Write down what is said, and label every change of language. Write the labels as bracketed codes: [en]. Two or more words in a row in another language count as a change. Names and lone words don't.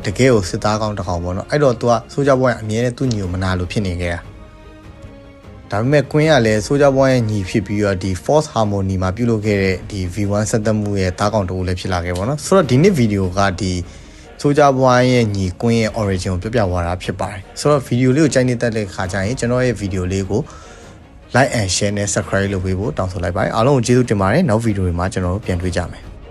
[my] တကယ်ကိုစစ်သားကောင်းတစ်ကောင်ပေါ့နော်အဲ့တော့ तू က Soldier Boy အမြဲတမ်းသူ့ညီကိုမနာလို့ဖြစ်နေခဲ့တာဒါပေမဲ့ Queen ကလည်း Soldier Boy ရဲ့ညီဖြစ်ပြီးတော့ဒီ Force Harmony မှာပြုလုပ်ခဲ့တဲ့ဒီ V1 ဆက်သက်မှုရဲ့သားကောင်တူလည်းဖြစ်လာခဲ့ပေါ့နော်ဆိုတော့ဒီနေ့ဗီဒီယိုကဒီ Soldier Boy ရဲ့ညီ Queen ရဲ့ origin ကိုပြောပြသွားတာဖြစ်ပါတယ်ဆိုတော့ဗီဒီယိုလေးကိုကြိုက်နေတဲ့ခါကျရင်ကျွန်တော်ရဲ့ဗီဒီယိုလေးကို [en] like and share [my] နဲ့ subscribe လုပ်ပေးဖို့တောင်းဆိုလိုက်ပါတယ်အားလုံးကိုကျေးဇူးတင်ပါတယ်နောက်ဗီဒီယိုတွေမှာကျွန်တော်တို့ပြန်တွေ့ကြမယ်